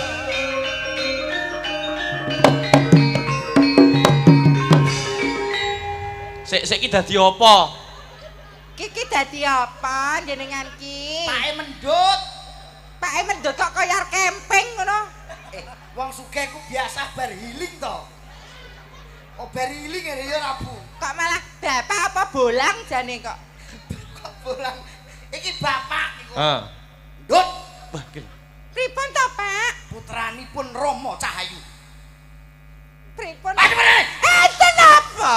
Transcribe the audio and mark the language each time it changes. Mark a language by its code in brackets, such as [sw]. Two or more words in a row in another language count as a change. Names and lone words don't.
[jv] Sik iki dadi apa? Kiki dadi apa jenengan ki? Pake Mendut. Pake Mendut kok kaya arep camping ngono. Wong sugih ku biasa bar healing to. Oh bar healing ngene ya Rabu. Kok malah bapak apa bolang jane kok. Kok bolang. Iki bapak iku. Heeh. Ndut. Wah, Pripun to, Pak? Putranipun Rama Cahayu. Pripun? Aduh, enten apa?